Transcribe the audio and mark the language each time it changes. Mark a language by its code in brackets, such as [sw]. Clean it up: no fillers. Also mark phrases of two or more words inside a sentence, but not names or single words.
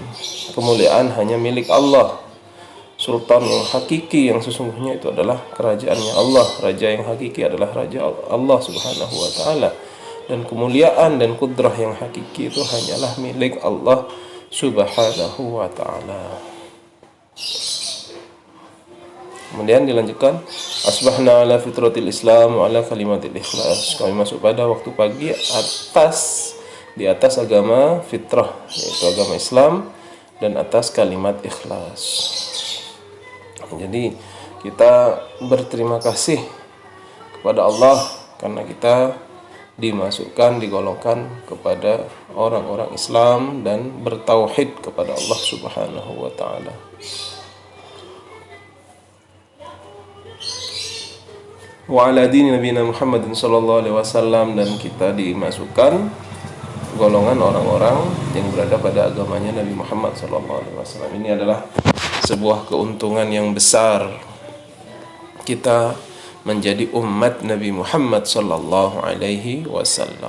[id] Kemuliaan hanya milik Allah. Sultan yang hakiki yang sesungguhnya itu adalah kerajaannya Allah. Raja yang hakiki adalah Raja Allah [ar] سبحانه وتعالى. [id] Dan kemuliaan dan kudrah yang hakiki itu hanyalah milik Allah [ar] سبحانه وتعالى. [id] Kemudian dilanjutkan, [ar] أصبحنا على فطرة الإسلام وعلى كلمة الإخلاص. [id] Kami masuk pada waktu pagi di atas agama fitrah, yaitu agama Islam, dan atas kalimat ikhlas. Jadi kita berterima kasih kepada Allah karena kita dimasukkan, digolongkan kepada orang-orang Islam dan bertauhid kepada Allah [ar] سبحانه وتعالى. وعلى دين نبينا محمد صلى الله عليه وسلم, [id] dan kita dimasukkan golongan orang-orang yang berada pada agamanya Nabi Muhammad [ar] صلى الله عليه وسلم. [id] Ini adalah sebuah keuntungan yang besar kita menjadi umat Nabi Muhammad [ar] صلى الله عليه وسلم.